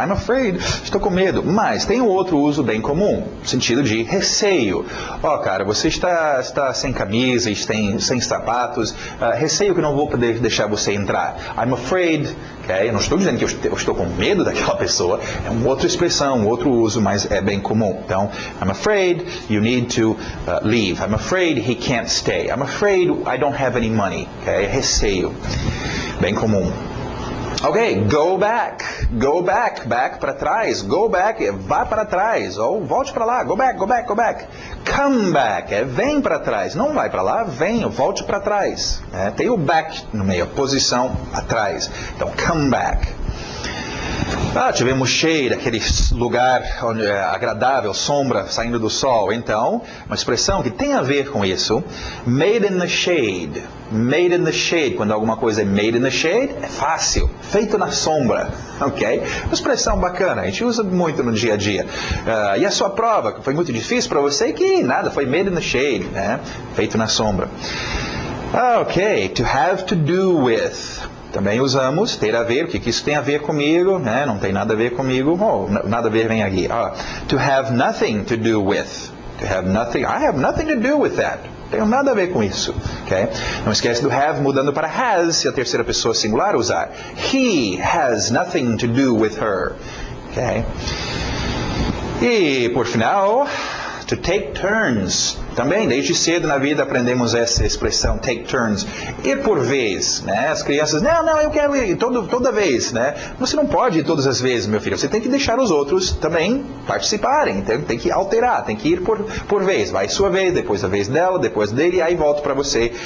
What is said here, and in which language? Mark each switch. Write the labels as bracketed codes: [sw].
[en] I'm afraid, [pt] estou com medo. Mas tem um outro uso bem comum, no sentido de receio. Cara, você está sem camisa, sem sapatos, receio que não vou poder deixar você entrar. [en] I'm afraid, [pt] okay? Eu não estou dizendo que eu estou com medo daquela pessoa, é uma outra expressão, um outro uso, mas é bem comum. [en] Então, I'm afraid you need to leave. I'm afraid he can't stay. I'm afraid I don't have any money. [pt] Okay? Receio. Bem comum. Ok, [en] go back, [pt] back para trás, go back, vá para trás, ou volte para lá, go back, [en] come back, [pt] vem para trás, não vai para lá, vem, volte para trás, tem o back no meio, posição atrás, então come back. Tivemos shade, aquele lugar onde é agradável, sombra saindo do sol. Então, uma expressão que tem a ver com isso, [en] made in the shade. Made in the shade, [pt] quando alguma coisa é [en] made in the shade, [pt] é fácil, feito na sombra, ok? Uma expressão bacana, a gente usa muito no dia a dia. E a sua prova, que foi muito difícil para você, que nada, foi [en] made in the shade, [pt] né? Feito na sombra. Ok, [en] to have to do with. [pt] Também usamos ter a ver, o que isso tem a ver comigo, né? Não tem nada a ver comigo, nada a ver vem aqui. [en] To have nothing to do with. To have nothing, I have nothing to do with that. [pt] Tenho nada a ver com isso, ok? Não esquece do have mudando para has, se a terceira pessoa singular usar. [en] He has nothing to do with her, ok? [pt] E, por final, [en] to take turns. [pt] Também, desde cedo na vida aprendemos essa expressão, [en] take turns. [pt] Ir por vez, né? As crianças, não, eu quero ir toda vez, né? Você não pode ir todas as vezes, meu filho. Você tem que deixar os outros também participarem. Tem que alterar, tem que ir por vez. Vai sua vez, depois a vez dela, depois dele, e aí volta para você.